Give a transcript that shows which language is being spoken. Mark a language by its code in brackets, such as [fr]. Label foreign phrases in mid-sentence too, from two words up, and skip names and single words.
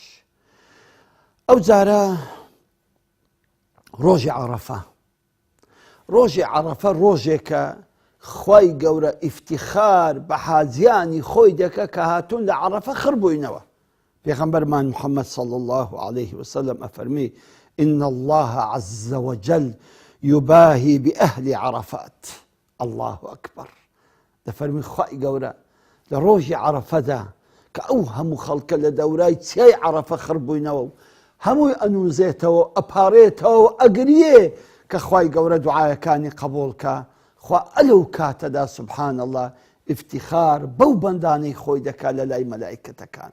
[ckb] ئەو جارە ڕۆژی عەرەفە، ڕۆژی عەرەفە ڕۆژێکە خوای گەورە ئیفتیخار بە حاجیانی خۆی دەکە کە هاتوون لە عەرەفە خڕبووینەوە. [ar] پێغەمبەرمان محەممەد صلی الله عليه وسلم ئەفەرمی: إن الله عز وجل يباهي بأهل عرفات. الله أكبر. [ckb] دەفەرمی خوای گەورە لە ڕۆژی عەرەفەدا کە ئەو هەموو خەڵکە لە دەورای چیای عەرەفە خڕبووینەوە و هەمووی ئەنووزێتەوە ئەپارێتەوە و ئەگریێ کە خوای گەورە دوعایەکانی قبوڵکە. خوا ئەلەو کاتەدا [ar] سبحان الله [ckb] ئیفتیخار بەو بەندانەی خۆی دەکات لە لای مەلائیکەتەکان.